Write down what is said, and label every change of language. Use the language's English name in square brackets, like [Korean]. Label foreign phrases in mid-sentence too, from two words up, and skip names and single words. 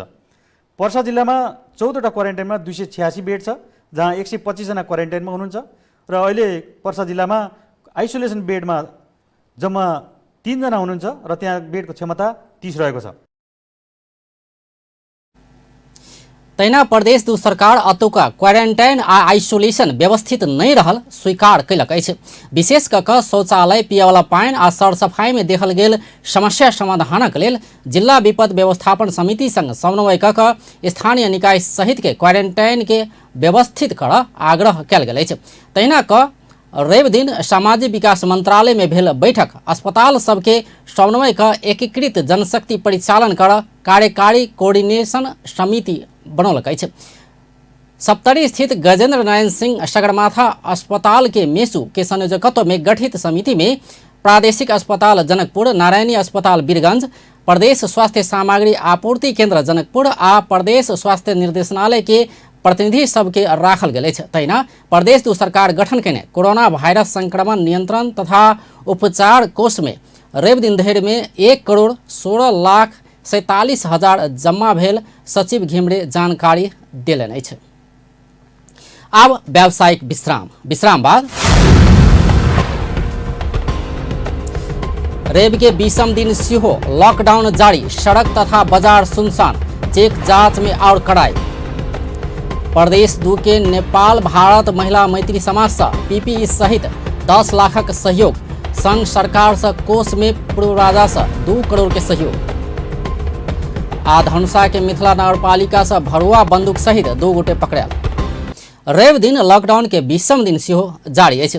[Nepali] पर्सा जिल्लामा 14 वटा क्वारेन्टाइनमा 286 बेड छ, जहाँ 125 जना क्वारेन्टाइनमा हुनुहुन्छ र अहिले पर्सा जिल्लामा आइसोलेसन बेडमा जम्मा 3 जना हुनुहुन्छ र त्यहाँ बेडको क्षमता 30 रहेको छ। [Maithili] तहिना प्रदेश दू सरकार अतुका क्वारेंटाइन आ आइसोलेशन व्यवस्थित नहीं रहल स्वीकार कयलक अछि। विशेष कऽ कऽ शौचालय, पियवला पानि आ सरसफाई में देखल गेल समस्या समाधानक लेल जिला विपद व्यवस्थापन समिति संग समन्वय कऽ कऽ स्थानीय निकाय सहित के क्वारेंटाइन के व्यवस्थित करऽ आग्रह कयल गेल अछि। तहिना कऽ रवि दिन सामाजिक विकास मंत्रालय में भेल बैठक अस्पताल सबके समन्वय कऽ एकीकृत जनशक्ति परिचालन करऽ कार्यकारी कोऑर्डिनेशन समिति बनौलक अछि। सप्तरी स्थित गजेंद्र नारायण सिंह सगरमाथा अस्पताल के मेसू के संयोजकत्व में गठित समिति में प्रादेशिक अस्पताल जनकपुर, नारायणी अस्पताल वीरगंज, प्रदेश स्वास्थ्य सामग्री आपूर्ति केंद्र जनकपुर आ प्रदेश स्वास्थ्य निर्देशनालय के प्रतिनिधि सबके राखल गेल अछि। तहिना प्रदेश दू सरकार गठन केने कोरोना वायरस संक्रमण नियंत्रण तथा उपचार कोष में रवि दिन धरि में 1,16,47,000 जमा भेल सचिव घिमरे जानकारी देलनि अछि। आब व्यावसायिक विश्राम बाद रवि के 20म दिन सेहो लॉकडाउन जारी, सड़क तथा बाजार सुनसान, चेक जांच में और कड़ाई। प्रदेश दू के नेपाल भारत महिला मैत्री समाज से पीपीई सहित 10 लाखक सहयोग, संघ सरकार से कोष में पूर्व राजा से 2 करोड़ के सहयोग। आ धनुषा के मिथिला नगरपालिका से भरुआ बंदूक सहित 2 गोटे पकड़ायल। रवि दिन लॉकडाउन के 20म दिन सेहो जारी अछि।